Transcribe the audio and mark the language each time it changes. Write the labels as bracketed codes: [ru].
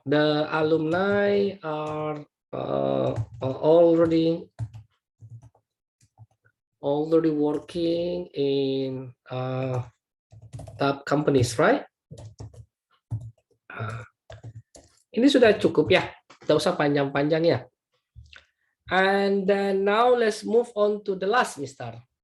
[en] The alumni are already working in top companies, right? [id] Ini sudah cukup ya, tidak usah panjang-panjang ya. [en] And then now let's move on to the last Mister.